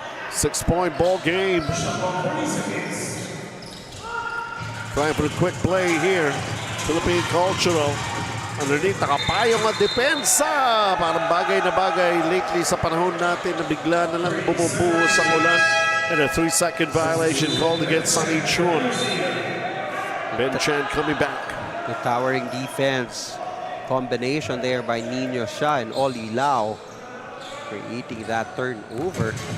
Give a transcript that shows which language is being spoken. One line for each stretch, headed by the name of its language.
English: 6-point ball game. Trying for a quick play here.
Filipino: Philippine Cultural.
English: Underneath,
Filipino: nakapayong at depensa. Parang bagay na bagay lately sa panahon natin na bigla na lang bumubuhos ang ulan.
English: And a 3-second violation called against Sunny Chun. Ben Chan coming back. The towering defense combination there by Nino Shah and Oli Lau, creating that turnover.